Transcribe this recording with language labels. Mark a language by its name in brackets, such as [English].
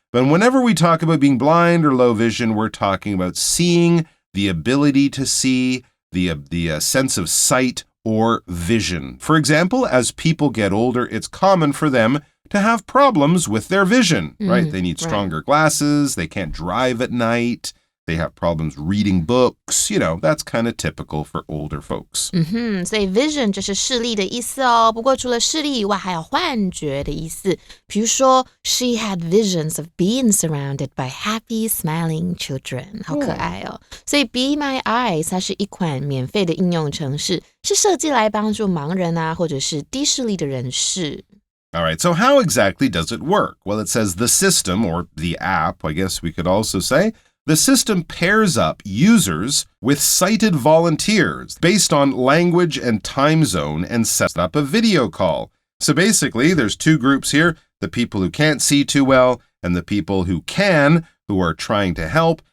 [English] But whenever we talk about being blind or low vision, we're talking about seeing, the ability to see, the sense of sight or vision. For example, as people get older, it's common for them to have problems with their vision, right? They need stronger glasses. They can't drive at night. They have problems reading books. That's kind of typical for older folks. [Chinese] 所以 vision 就是视力的意思哦。不过除了视力以外，还有幻觉的意思。比如说 [English] she had visions of being surrounded by happy, smiling children. [Chinese] 好可爱哦。所以 Be My Eyes 它是一款免费的应用程式，是设计来帮助盲人啊，或者是低视力的人士。 [English] All right, so how exactly does it work? Well, it says the system, or the app, I guess we could also say, the system pairs up users with sighted volunteers based on language and time zone and sets up a video call. So basically, there's two groups here, the people who can't see too well and the people who can, who are trying to help.